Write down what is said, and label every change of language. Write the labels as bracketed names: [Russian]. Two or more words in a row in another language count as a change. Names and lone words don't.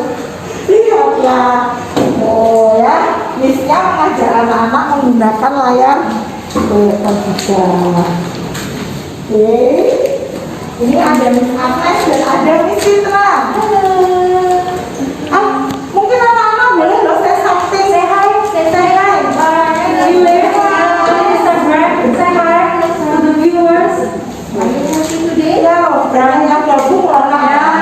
[Indonesian] Lihatlah, oh ya, Miss-nya mengajar anak-anak menggunakan layar terbuka. Oke, ini ada Miss Agnes dan ada Miss Citra. Mungkin anak-anak boleh loh [English] say something. Say hi. Say hi. Say hi to the viewers. Today. [Indonesian] Ya, jangan yang gabung warna ya.